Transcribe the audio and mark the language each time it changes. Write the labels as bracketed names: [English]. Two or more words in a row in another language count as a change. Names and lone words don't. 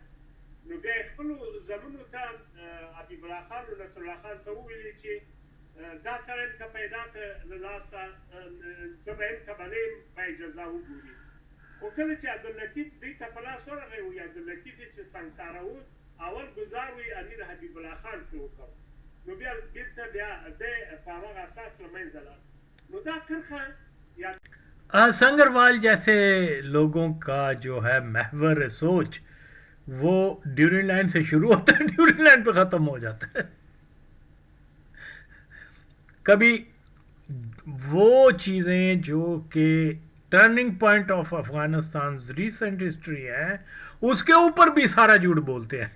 [Pashto] نو بیا یې خپلو زامنو ته حبیب الله خان او نصر الله خان ته وویلې چې دا سړی م که پیدا کړه له لاسه، زه به یم که به نه یم، باید جزا وګوري. خو کله چې عبداللطیف دوی ته په لاس ورغی، وایي عبداللطیف یې چې سنګساره و، اول ګزار وایي امیر حبیب الله خان پرې وکړ، نو بیا بېرته بیا دی په همغه اساس له منځه لاړ. نو دا کرښه یا [Urdu] سنگروال جیسے لوگوں کا جو ہے محور سوچ وہ ڈیورنگ لائن سے شروع ہوتا ہے، ڈیورنگ لائن پہ ختم ہو جاتا ہے. کبھی وہ چیزیں جو کہ [English] turning point of Afghanistan recent history [Urdu] ہے اس کے اوپر بھی سارا جھوٹ بولتے ہیں.